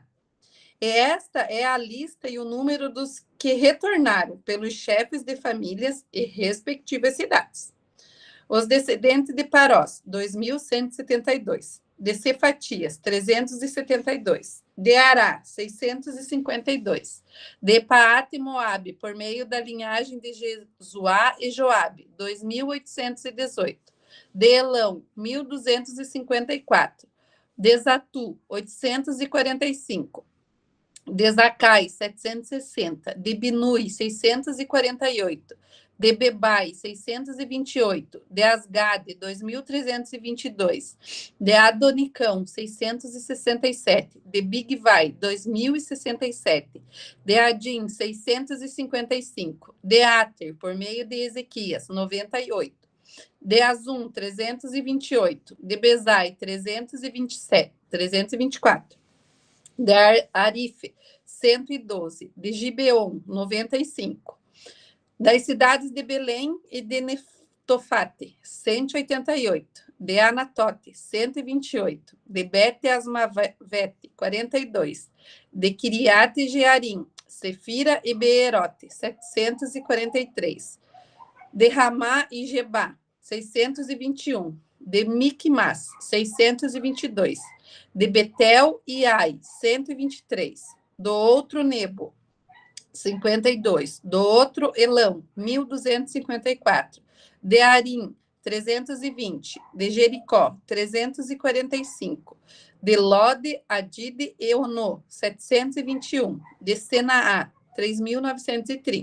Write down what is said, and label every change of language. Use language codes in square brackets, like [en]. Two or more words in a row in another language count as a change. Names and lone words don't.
[pt] E esta é a lista e o número dos que retornaram pelos chefes de famílias e respectivas cidades. Os descendentes de Parós, 2.172. De Cefatias, 372. De Ará, 652. De Paate Moabe, por meio da linhagem de Jesuá e Joabe, 2.818. De Elão, 1.254. De Zatu, 845. De Zacai, 760. De Binui, 648. De Bebai, 628, de Asgade, 2.322, de Adonicão, 667, de Bigvai, 2.067, de Adim, 655, de Ater, por meio de Ezequias, 98, de Azum, 328, de Bezai, 324, de Arife, 112, de Gibeon, 95, das cidades de Belém e de Netofate, 188, de Anatote, 128, de Bet-Asmavete, 42, de Kiriate Jearim, Sefira e Beerote, 743, de Ramá e Gebá, 621, de Miqumas, 622, de Betel e Ai, 123, do outro Nebo, 52, do outro Elão, 1.254, de Arim, 320, de Jericó, 345, de Lode, Adide e Ono, 721, de Senaá, 3.930.